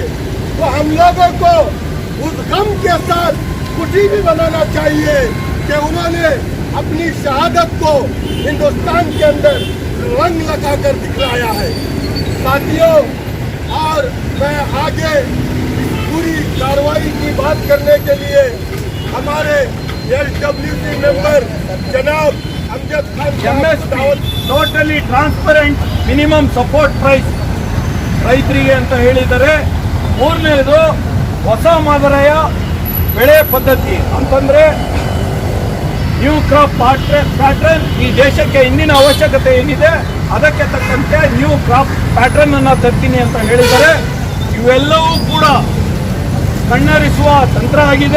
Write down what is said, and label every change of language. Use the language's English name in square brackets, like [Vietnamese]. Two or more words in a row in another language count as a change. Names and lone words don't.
[Hindi] तो हम लोगों को उस गम के साथ खुशी भी बनाना चाहिए कि उन्होंने अपनी शहादत को हिंदुस्तान के अंदर रंग लगाकर दिखलाया है। साथियों, और मैं आगे पूरी कार्रवाई की बात करने के लिए हमारे LWC मेंबर जनाब अमजद खान [English] totally transparent minimum support price [Kannada] ರೈತರಿಗೆ ಅಂತ ಹೇಳಿದರೆ, ಮೂರನೇದು ಹೊಸ ಮಾದರಿಯ ಬೆಳೆ ಪದ್ಧತಿ ಅಂತಂದ್ರೆ [English] new crop pattern [Kannada] ಈ ದೇಶಕ್ಕೆ ಇಂದಿನ ಅವಶ್ಯಕತೆ ಏನಿದೆ ಅದಕ್ಕೆ ತಕ್ಕಂತೆ [English] new crop pattern [Kannada] ಅನ್ನ ತರ್ತೀನಿ ಅಂತ ಹೇಳಿದರೆ, ಇವೆಲ್ಲವೂ ಕೂಡ ಕಣ್ಣರಿಸುವ ತಂತ್ರ ಆಗಿದೆ।